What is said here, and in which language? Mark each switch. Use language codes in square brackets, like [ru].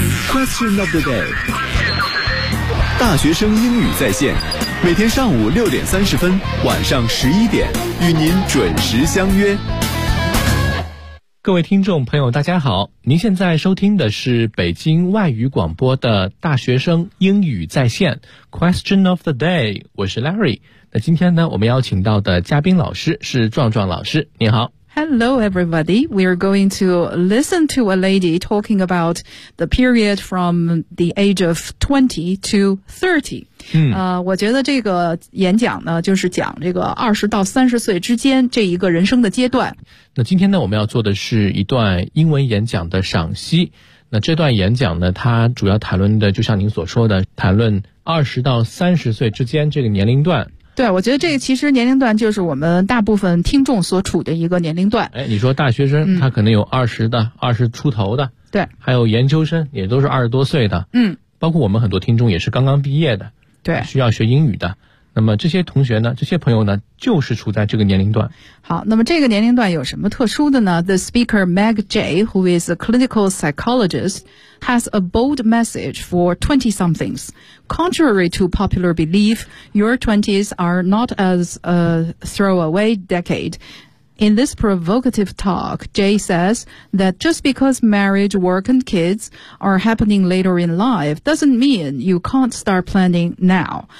[zh] Question of the day， 大学生英语在线，每天上午6:30，晚上11:00，与您准时相约。各位听众朋友大家好，您现在收听的是北京外语广播的大学生英语在线 Question of the day， 我是 Larry。那今天呢，我们邀请到的嘉宾老师是壮壮老师，您好。 [en] Hello everybody, we are going to listen to a lady talking about the period from the age of 20 to 30. [zh] 我觉得这个演讲呢，就是讲这个20到30岁之间这一个人生的阶段。那今天呢，我们要做的是一段英文演讲的赏析。那这段演讲呢，它主要谈论的，就像您所说的，谈论20到30岁之间这个年龄段。对，我觉得这个其实年龄段就是我们大部分听众所处的一个年龄段。哎，你说大学生他可能有20的20出头的。对。还有研究生也都是20多岁的。嗯。包括我们很多听众也是刚刚毕业的。对。需要学英语的。那么这些同学呢，这些朋友呢，就是处在这个年龄段。好，那么这个年龄段有什么特殊的呢？ [en] The speaker Meg Jay, who is a clinical psychologist, has a bold message for 20-somethings. Contrary to popular belief, your 20s are not as a throwaway decade. In this provocative talk, Jay says that just because marriage, work, and kids are happening later in life doesn't mean you can't start planning now.